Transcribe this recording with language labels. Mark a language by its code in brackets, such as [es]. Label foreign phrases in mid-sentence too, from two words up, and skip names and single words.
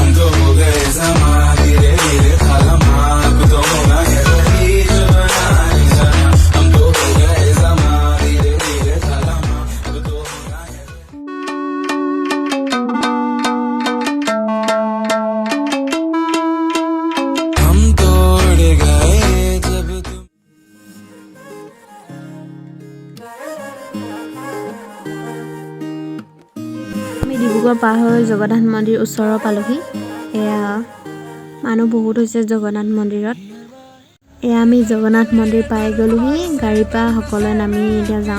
[hi] तो हो गए समा धीरे धीरे थामा अब तो होना है वही जो बनाए जाना हम तो हो गए समा धीरे धीरे थामा अब तो होना है हम तोड़ गए जब तुम [as] ডিব্ৰুগড় পাৰ হৈ জগন্নাথ মন্দিৰ ওচৰৰ পালোহি। এয়া মানুহ বহুত হৈছে জগন্নাথ মন্দিৰত। এয়া আমি জগন্নাথ মন্দিৰ পাই গ'লোহি। গাড়ীৰ পৰা সকলোৱে নামি এতিয়া যাওঁ।